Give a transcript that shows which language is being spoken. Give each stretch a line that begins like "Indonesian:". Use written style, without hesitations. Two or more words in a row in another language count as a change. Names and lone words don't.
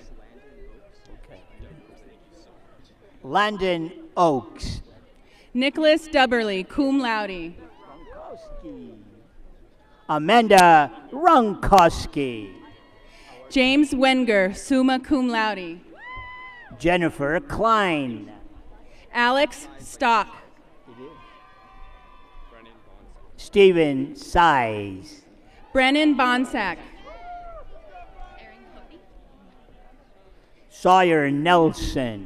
English: Landon Oakes. Nicholas Dubberly,
Latin: cum laude.
English: Amanda Runkowski. James Wenger,
Latin: summa cum laude.
English: Jennifer Klein. Alex Stock. Stephen Size. Brennan Bonsack. Sawyer Nelson.